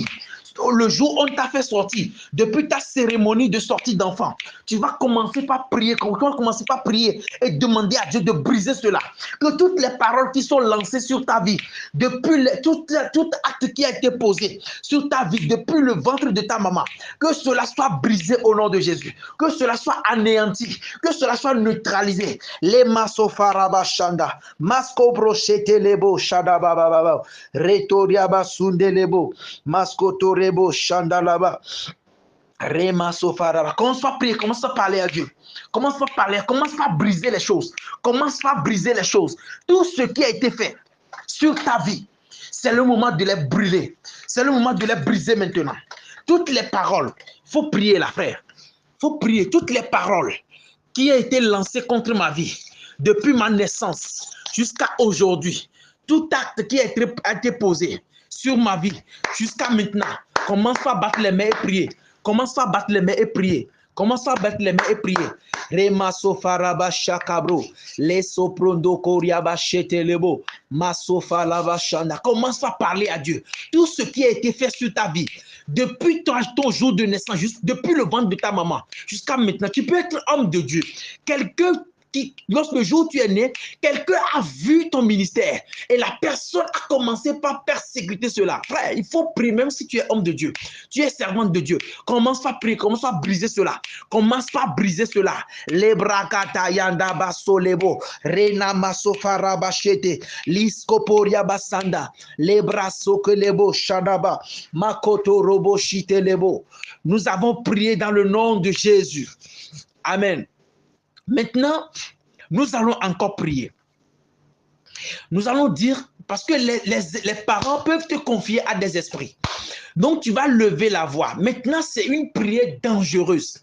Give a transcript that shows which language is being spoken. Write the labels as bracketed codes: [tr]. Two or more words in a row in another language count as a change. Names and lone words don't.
[fr] Le jour où on t'a fait sortir, depuis ta cérémonie de sortie d'enfant, tu vas commencer par prier, et demander à Dieu de briser cela. Que toutes les paroles qui sont lancées sur ta vie, depuis tout acte qui a été posé sur ta vie, depuis le ventre de ta maman, que cela soit brisé au nom de Jésus, que cela soit anéanti, que cela soit neutralisé. Les masofarabashanda, masko brochete lebo shadabababa, retoriaba sundelebo, maskotore. Chandalaba, Rema Sofaraba. Commence à prier, commence à parler à Dieu. Commence à parler, commence à briser les choses. Commence à briser les choses. Tout ce qui a été fait sur ta vie, c'est le moment de les brûler. C'est le moment de les briser maintenant. Toutes les paroles, il faut prier là, frère. Il faut prier toutes les paroles qui ont été lancées contre ma vie depuis ma naissance jusqu'à aujourd'hui. Tout acte qui a été posé sur ma vie jusqu'à maintenant. Commence à battre les mains et prier. Commence à battre les mains et prier. Commence à battre les mains et prier. Rema sofaraba shakabro. Les soprondo koriaba chetelebo. Masofa lava shanda. Commence à parler à Dieu. Tout ce qui a été fait sur ta vie, depuis ton jour de naissance, depuis le ventre de ta maman, jusqu'à maintenant, tu peux être homme de Dieu. Quelqu'un lorsque le jour où tu es né, quelqu'un a vu ton ministère et la personne a commencé par persécuter cela. Frère, il faut prier même si tu es homme de Dieu. Tu es servante de Dieu. Commence à prier, commence à briser cela. Commence à briser cela. Les brakata yanda basolebo, rena masofara bachete, liskoporia basanda, les brasokelebo shadaba, makoto robo shitelebo. Nous avons prié dans le nom de Jésus. Amen. Maintenant, nous allons encore prier. Nous allons dire, parce que les parents peuvent te confier à des esprits. Donc, tu vas lever la voix. Maintenant, c'est une prière dangereuse.